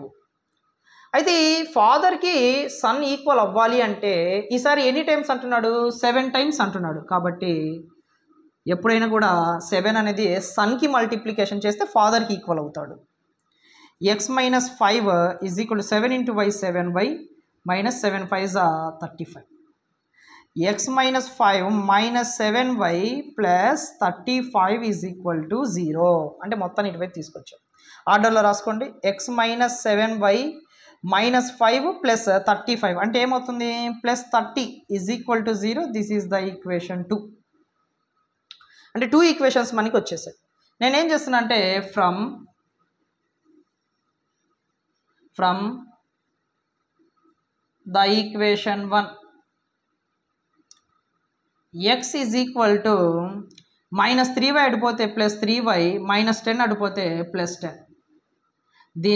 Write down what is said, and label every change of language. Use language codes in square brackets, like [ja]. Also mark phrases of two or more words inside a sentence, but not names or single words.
[te] అయితే ఈ ఫాదర్కి సన్ ఈక్వల్ అవ్వాలి అంటే ఈసారి ఎన్ని టైమ్స్ అంటున్నాడు? 7 times అంటున్నాడు. కాబట్టి ఎప్పుడైనా కూడా 7 అనేది సన్కి మల్టిప్లికేషన్ చేస్తే ఫాదర్కి ఈక్వల్ అవుతాడు. [en] x - 5 is equal to 7 × y 7y - 7 5s are 35. x - 5 - 7y + 35 is equal to 0. [te] అంటే మొత్తాన్ని ఇటువైపు తీసుకొచ్చాం. ఆర్డర్లో రాసుకోండి. x - 7y - 5 + 35 అంటే ఏమవుతుంది? [en] +30 is equal to 0. this is the equation 2. [te] అంటే 2 ఈక్వేషన్స్ మనకి వచ్చేసాయి. నేనేం చేస్తున్నా అంటే [en] from the equation [te] 1 x [en] is equal to [te] -3y అడిపోతే +3y -10 అడిపోతే +10.